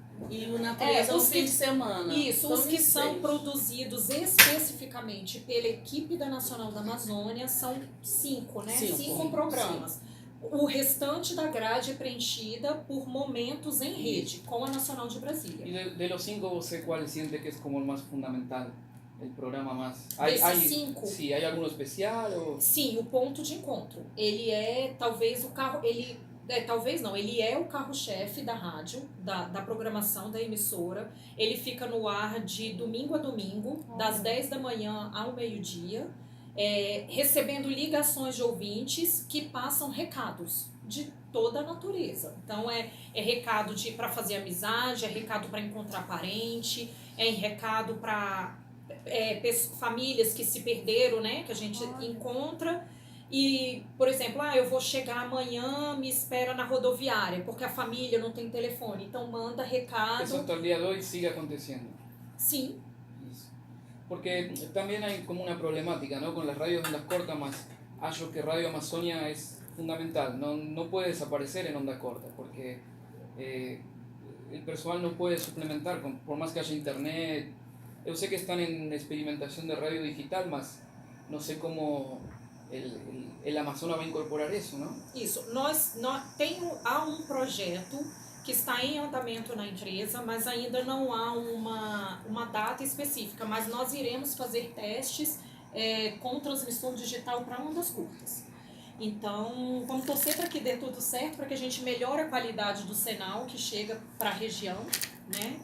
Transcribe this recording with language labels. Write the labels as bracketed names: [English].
[Portuguese] E o Natureza no fim de semana. Isso, os que são produzidos especificamente pela equipe da Nacional da Amazônia são 5, né? 5 programas. O restante da grade é preenchida por momentos em rede, com a Nacional de Brasília. [Spanish] Y de los 5, [Portuguese] ¿você [Spanish] cuál siente que es como el más fundamental? El programa más... [Portuguese] Desses 5? [Spanish] Sí, ¿hay alguno especial? O... [Portuguese] Sim, o ponto de encontro. Ele é talvez o carro... Ele é o carro-chefe da rádio, da programação da emissora. Ele fica no ar de domingo a domingo, das 10 da manhã ao meio-dia, recebendo ligações de ouvintes que passam recados de toda a natureza. Então é recado para fazer amizade, é recado para encontrar parente, é recado para famílias que se perderam, né, que a gente encontra. E, por exemplo, eu vou chegar amanhã, me espera na rodoviária, porque a família não tem telefone, então manda recado. [Spanish] Eso hasta el día de hoy sigue aconteciendo. [Portuguese] Sim. [Spanish] Porque también hay como una problemática, ¿no? Con las radios de ondas cortas, más hallo que Radio Amazonia es fundamental, no puede desaparecer en onda corta, porque el personal no puede suplementar, por más que haya internet. Yo sé que están en experimentación de radio digital, mas no sé cómo el Amazonas va a incorporar [Portuguese] isso, não? Isso. Há um projeto que está em andamento na empresa, mas ainda não há uma data específica. Mas nós iremos fazer testes com transmissão digital para ondas curtas. Então, vamos torcer para que dê tudo certo, para que a gente melhore a qualidade do sinal que chega para a região, né?